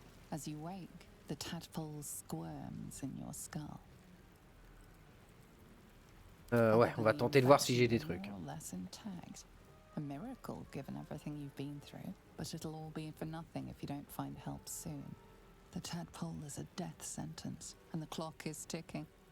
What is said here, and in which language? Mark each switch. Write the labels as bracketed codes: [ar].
[en] As you wake, the tadpole squirms in your skull. [fr] Ouais, on va tenter de voir si j'ai des trucs. [en] More or less intact. A miracle given everything you've been through, but it'll all be for nothing if you don't find help soon. The tadpole is a death sentence, and the clock is ticking.